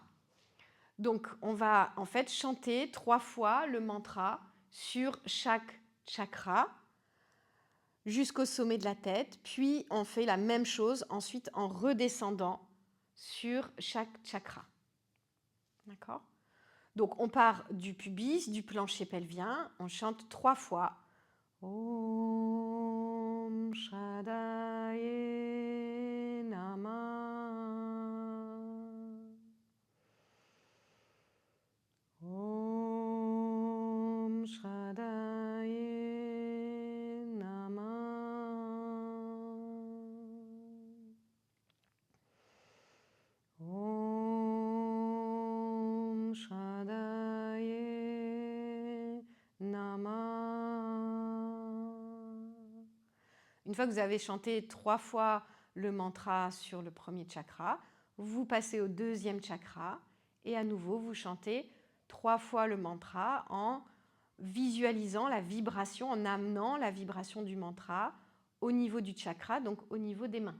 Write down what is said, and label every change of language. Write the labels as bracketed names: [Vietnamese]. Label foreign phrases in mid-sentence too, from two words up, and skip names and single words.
[French] Donc, on va en fait chanter 3 fois le mantra sur chaque chakra jusqu'au sommet de la tête, puis on fait la même chose ensuite en redescendant sur chaque chakra. D'accord ? Donc, on part du pubis, du plancher pelvien, on chante 3 fois. [Sanskrit] Om Shraddhaye Namaha. Om Shraddhaye Namaha. Om Shraddhaye Namaha. [French] Une fois que vous avez chanté 3 fois le mantra sur le premier chakra, vous passez au deuxième chakra et à nouveau vous chantez 3 fois le mantra en visualisant la vibration, en amenant la vibration du mantra au niveau du chakra, donc au niveau des mains.